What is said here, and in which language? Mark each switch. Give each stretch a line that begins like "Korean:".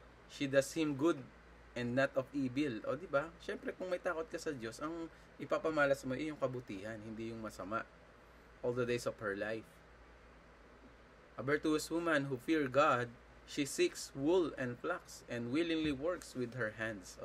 English: She does him good and not of evil.
Filipino: O, di ba? Syempre, kung may takot ka sa Diyos, ang ipapamalas mo ay yung kabutihan, hindi yung masama.
English: All the days of her life. A virtuous woman who fear God, she seeks wool and flax and willingly works with her hands.